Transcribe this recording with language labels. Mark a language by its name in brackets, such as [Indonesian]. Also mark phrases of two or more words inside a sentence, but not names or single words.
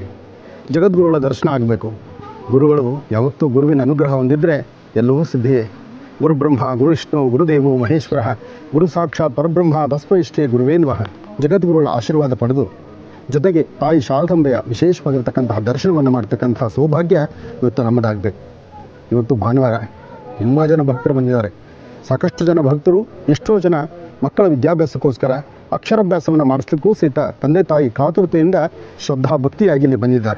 [Kannada] ಜಗದ್ಗುರುಗಳ ದರ್ಶನ ಆಗಬೇಕು. ಗುರುಗಳು ಯಾವತ್ತೂ ಗುರುವಿನ ಅನುಗ್ರಹ ಹೊಂದಿದ್ರೆ ಎಲ್ಲವೂ ಸಿದ್ಧಿಯೇ. [Sanskrit] ಗುರುಬ್ರಹ್ಮ ಗುರುವಿಷ್ಣು ಗುರುದೇವೋ ಮಹೇಶ್ವರ ಗುರು ಸಾಕ್ಷಾತ್ ಪರಬ್ರಹ್ಮ ತಸ್ಮೈ ಶ್ರೀ ಗುರುವೇ ನಮಃ. [Kannada] ಜಗದ್ಗುರುಗಳ ಆಶೀರ್ವಾದ ಪಡೆದು ಜೊತೆಗೆ ತಾಯಿ ಶಾರದಾಂಬೆಯ ವಿಶೇಷವಾಗಿರ್ತಕ್ಕಂತಹ ದರ್ಶನವನ್ನು ಮಾಡ್ತಕ್ಕಂತಹ ಸೌಭಾಗ್ಯ ಇವತ್ತು ನಮ್ಮದಾಗಬೇಕು. ಇವತ್ತು ಭಾನುವಾರ ತುಂಬ ಜನ ಭಕ್ತರು ಬಂದಿದ್ದಾರೆ. ಸಾಕಷ್ಟು ಜನ ಭಕ್ತರು, ಎಷ್ಟೋ ಜನ ಮಕ್ಕಳ ವಿದ್ಯಾಭ್ಯಾಸಕ್ಕೋಸ್ಕರ ಅಕ್ಷರಾಭ್ಯಾಸವನ್ನು ಮಾಡಿಸ್ಲಿಕ್ಕೂ ಸಹಿತ ತಂದೆ ತಾಯಿ ಕಾತುರತೆಯಿಂದ ಶ್ರದ್ಧಾ ಭಕ್ತಿಯಾಗಿ ಇಲ್ಲಿ ಬಂದಿದ್ದಾರೆ.